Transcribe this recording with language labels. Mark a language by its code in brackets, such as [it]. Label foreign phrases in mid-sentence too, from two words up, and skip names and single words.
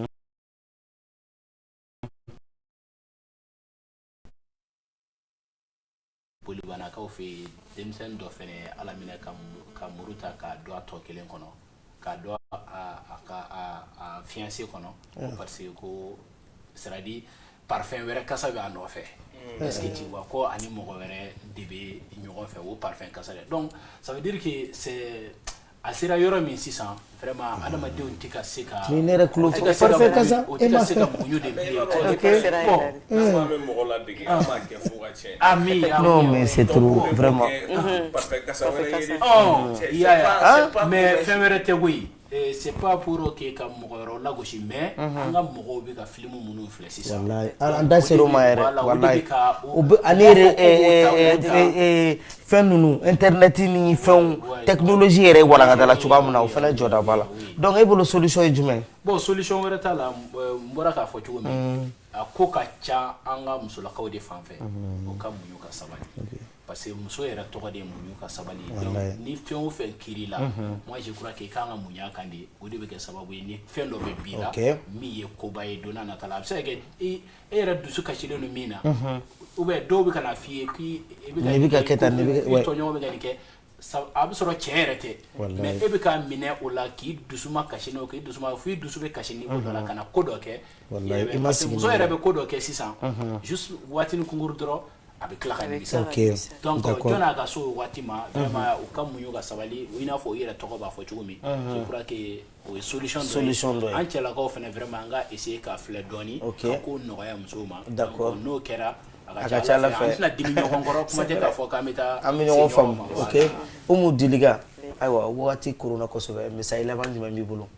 [bm] bolibanakaw fɛ yen denmisɛnnin dɔ fɛnɛ ala minɛ ka muru ta k'a don a tɔ kelen kɔnɔ k'a don a fiancé kɔnɔ [fr] parce que [bm] ko [fr] c'est à dire [bm] parfum wɛrɛ kasa bɛ a nɔfɛ [fr] est-ce que tu vois [bm] ko ani mɔgɔ wɛrɛ de bɛ ɲɔgɔn fɛ o parfum kasa dɛ [fr] donc ça veut dire que c'est [bm] a sera yɔrɔ min sisan vraiment adamadenw tɛ ka se ka ni ne yɛrɛ tulo parfum kasa o tɛ ka se ka muɲu de bilen bon an bɛ mɔgɔ ladege an b'a kɛ fo ka tiɲɛ ami [fr] non mais c'est trop vraiment [bm] parfum kasa wɛrɛ ye mais fɛn wɛrɛ tɛ koyi [fr] c'est pas pour que [bm] ka mɔgɔ wɛrɛ lagosi mais an ka mɔgɔw bɛ ka film minnu filɛ sisan wallahi an da ser'o ma yɛrɛ wallahi o bɛ ani yɛrɛ fɛn ninnu internet ni fɛnw technologie yɛrɛ walankatala cogoya min na o fana jɔda b'a la donc e bolo solution ye jumɛn bon solution wɛrɛ t'a la n bɔra k'a fɔ cogo min a ko ka ca an ka musolakaw de fan fɛ o ka muɲu ka sabali [fr] parce que [bm] muso yɛrɛ tɔgɔ de ye muɲu ka sabali donc ni fɛn o fɛn kiri la [fr] moi je crois que [bm] i kan ka muɲu a kan de o de bɛ kɛ sababu ye ni fɛn dɔ bɛ b'i la min ye koba ye don n'a nata la a bɛ se ka kɛ e yɛrɛ dusu kasilen don min na [fr] ou bien [bm] dɔw bɛ ka na f'i ye k'i bɛ ka kɛ tan tɔɲɔgɔn bɛ ka nin kɛ a bɛ sɔrɔ cɛ yɛrɛ tɛ mais e bɛ ka minɛ o la k'i dusu ma kasi n'o k'i dusu ma f'i dusu bɛ kasi ni o dɔ la ka na ko dɔ kɛ [fr] parce que [bm] muso yɛrɛ bɛ ko dɔ kɛ sisan juste waatini kunkuru dɔrɔn a bɛ tila ka nimisa donc jɔn ka so o waati ma vraiment u ka muɲu ka sabali i n'a fɔ o yɛrɛ tɔgɔ b'a fɔ cogo min [fr] je crois que [bm] o ye solution dɔ ye an cɛlakaw fana vraiment an ka essayer ka filɛ dɔɔni ka ko nɔgɔya musow ma donc n'o kɛra a ka ca ala fɛ an tɛna dimi ɲɔgɔn kɔrɔ kuma tɛ k'a fɔ k'an bɛ taa an bɛ ɲɔgɔn faamu ok Umu Diliga ayiwa wagati korona kosɛbɛ message laban jumɛn b'i bolo